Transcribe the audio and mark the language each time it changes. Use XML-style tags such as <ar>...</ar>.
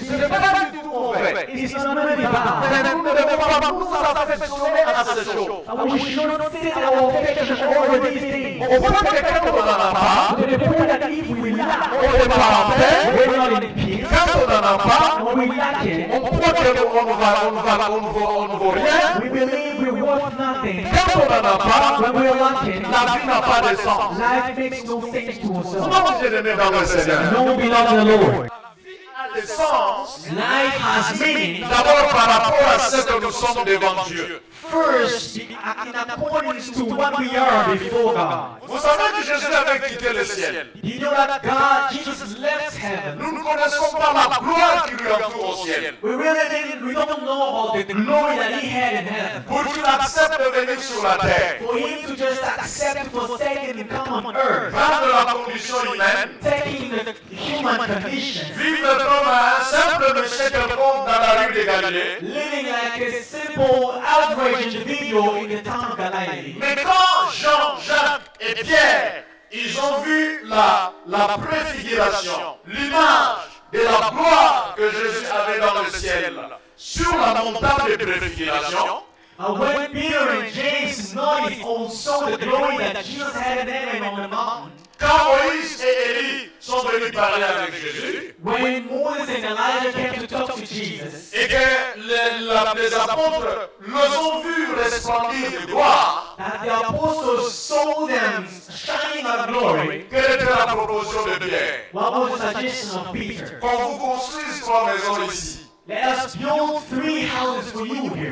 <fr>Ce n'est pas du tout mauvais.</fr> <en>It is not really</en> <fr>Mais</fr> <en>bad.</en> <fr>nous ne devons pas nous affectionner à ces choses.</fr> <en>And we should not set our affection over these things.</en> <fr>Au point que quand on n'en a pas,</fr> <en>To the point that if we lack,</en> <fr>on n'est pas en paix.</fr> <en>we're not in peace.</en> <fr>Quand on n'en a pas,</fr> <en>When we lack it,</en> <fr>on croit qu'on ne vaut rien.</fr> <en>we believe we're worth nothing.</en> <fr>Quand on n'en a pas,</fr> <en>When we're lacking,</en> <fr>la vie n'a pas de sens.</fr> <en>life makes no sense to us.</en> <fr>Comment j'ai aimé dans le Seigneur?</fr> <en>No belong to the Lord.</en> <fr>A de sens.</fr> <en>Life has meaning.</en> <fr>D'abord par rapport à ce que nous sommes devant Dieu.</fr> <en>First, in accordance to what we are before God.</en> <fr>Vous savez que Jésus avait quitté le ciel.</fr> <en>You know that God, Jesus left heaven.</en> <fr>Nous ne connaissons pas la gloire qui lui entoure au ciel.</fr> <en>We don't know about the glory that he had in heaven.</en> <fr>Pour qu'il accepte de venir sur la terre,</fr> <en>For him to just accept, forsake, and come on earth,</en> <fr>prendre la condition humaine,</fr> <en>taking the human condition,</en> <fr>vivre comme un simple monsieur quelconque dans la rue de Galilée.</fr> <en>living like a simple, average individual in the town of Galilee.</en> <fr>Mais quand Jean, Jacques et Pierre, ils ont vu la préfiguration, l'image de la gloire que Jésus avait dans le ciel, sur la montagne de préfiguration,</fr> <en>When Peter and James noticed also the glory that Jesus had in heaven on the mountain,</en> <fr>quand Moïse et Élie sont venus parler avec Jésus,</fr> <en>when Moses and Elijah came to talk to Jesus,</en> <fr>et que les apôtres les ont vus resplendir de gloire,</fr> <en>that the apostles saw them shining out of glory,</en> <fr>quelle était la proposition de Pierre?</fr> <en>what was the suggestion of Peter?</en> <fr>Qu'on vous construise 3 maisons ici,</fr> <en>Let us build 3 houses for you here,</en>